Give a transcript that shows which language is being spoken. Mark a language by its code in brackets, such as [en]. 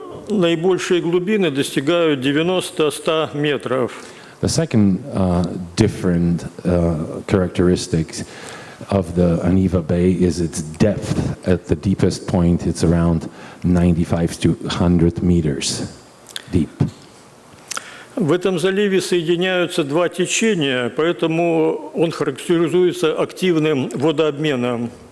[ru] Наибольшие глубины достигают 90-100 метров. [en] The second different characteristics of the Aniva Bay is its depth. At the deepest point, it's around 95 to 100 meters deep. [ru] В этом заливе соединяются два течения, поэтому он характеризуется активным водообменом.